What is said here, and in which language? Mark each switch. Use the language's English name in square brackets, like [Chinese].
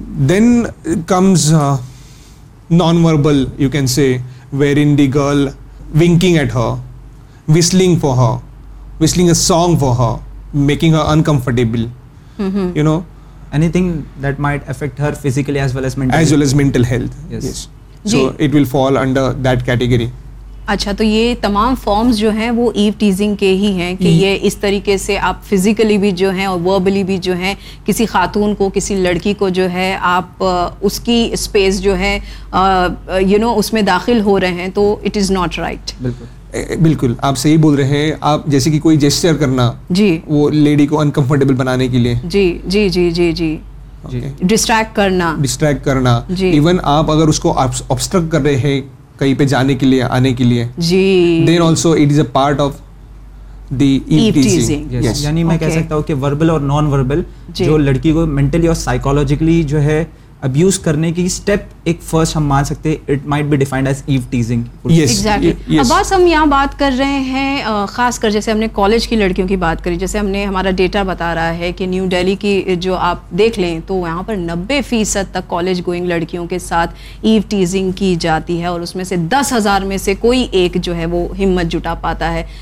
[English] Then comes non-verbal, you can say, wherein the girl winking at her, whistling for her, whistling a song for her, making her uncomfortable, you know, anything that might affect her physically as well as mental health. Yes. So it will fall under that category. [Urdu] اچھا, تو یہ تمام forms جو ہیں وہ ایو teasing کے ہی ہیں کہ یہ اس طریقے سے آپ فزیکلی بھی جو ہیں اور وربلی بھی جو ہیں کسی خاتون کو, کسی لڑکی کو جو ہے آپ اس کی اسپیس جو ہے یو نو اس میں داخل ہو رہے ہیں, تو [English] It is not right. [Urdu] بالکل آپ صحیح بول رہے ہیں. آپ جیسے کہ کوئی جیسچر کرنا جی وہ لیڈی کو انکمفرٹیبل بنانے کے لیے. جی جی جی جی جی, ڈسٹریکٹ کرنا, ڈسٹریکٹ کرنا جی. ایون آپ اگر اس کو آبسٹرکٹ کر رہے ہیں کہیں پہ جانے کے لیے, آنے کے لیے, جی [English] Then also it is a part of the eve teasing. [Urdu] یعنی میں کہہ سکتا ہوں کہ وربل اور نان وربل جو لڑکی کو مینٹلی اور سائیکولوجیکلی جو ہے ابیوز کرنے کی اسٹیپ ایک فرسٹ ہم مان سکتے ہیں, [English] It might be defined as eve teasing. [Urdu] بس ہم یہاں بات کر رہے ہیں خاص کر جیسے ہم نے کالج کی لڑکیوں کی بات کری, جیسے ہم نے ہمارا ڈیٹا بتا رہا ہے کہ نیو ڈلہی کی جو آپ دیکھ لیں تو وہاں پر 90% تک کالج گوئنگ لڑکیوں کے ساتھ ایو ٹیزنگ کی جاتی ہے, اور اس میں سے 10,000 میں سے کوئی ایک جو ہے وہ ہمت جٹا پاتا ہے.